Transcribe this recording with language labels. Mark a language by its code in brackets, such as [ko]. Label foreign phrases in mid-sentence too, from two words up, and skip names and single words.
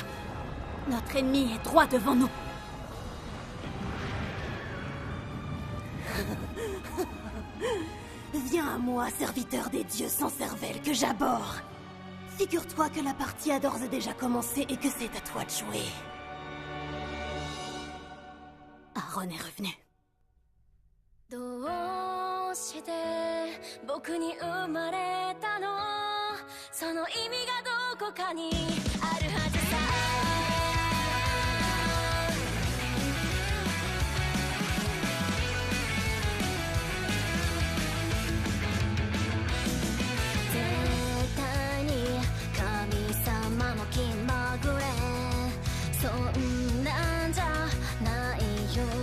[fr] Notre ennemi est droit devant nous. Viens à moi, serviteur des dieux sans cervelle que j'abhorre. Figure-toi que la partie a d'ores et déjà commencé et que c'est à toi de jouer. Aaron est revenu. [ja] どうして僕に生まれたの？その意味がどこかにあるはずさ。絶対に神様も気まぐれ、そんなんじゃないよ。